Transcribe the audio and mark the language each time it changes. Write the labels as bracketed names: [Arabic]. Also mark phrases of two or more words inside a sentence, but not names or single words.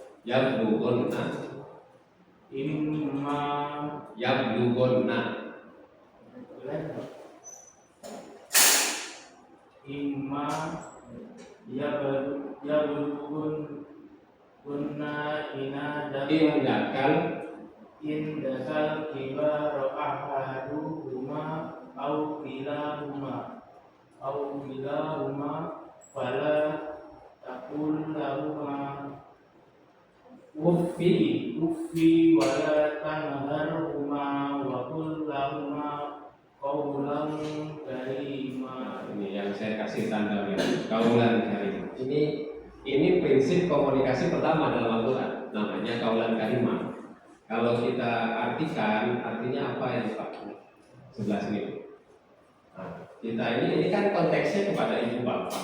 [Arabic] يبلغن إما يبلغن إما يبلغن كن عندك الكبر أحدهما أو كلاهما فلا تقل لهما أف ولا تنهرهما وقل لهما قولا كريما. [Indonesian] Ini yang saya kasih tanda ya, [Arabic] قولا كريم. [Indonesian] Ini prinsip komunikasi pertama dalam Al-Quran, namanya [Arabic] قولا كريمة. [Indonesian] Kalau kita artikan, artinya apa yang dipakai? Sebelah sini. Nah, kita ini kan konteksnya kepada ibu bapak.